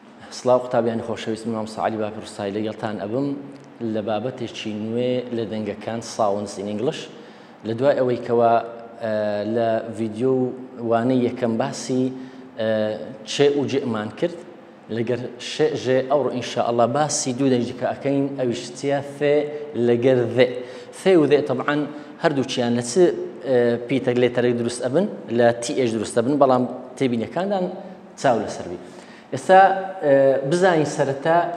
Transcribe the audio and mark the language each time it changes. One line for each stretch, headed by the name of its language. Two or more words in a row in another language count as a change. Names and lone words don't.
Central Kurdish: سڵاو قوتابیانی خۆشەویست مام سعالی باپرسایی لەگەڵتان ئەبم لە بابەتێکی نوێ لە دەنگەکان
English: sounds in English
Central Kurdish: لە دوای ئەوەی کەوا لە ڤیدیۆ وانەی یەکەم باسی چێ و جێمان کرد لەگەر شێ ژێ ئەوڕۆ ئینشاءالله باسی دوو دەنگێکە ئەکەین ئەویش چیە فێ لەگەر ذێ فێ و ذێ طبعاً هەردووچیان لە چ پیتەر لێتەرێک دروست ئەبن لە TH دروست ئەبن بەڵام تێبینیەکاندان چاو لەسەر بی ئێستا بزانین سەرەتا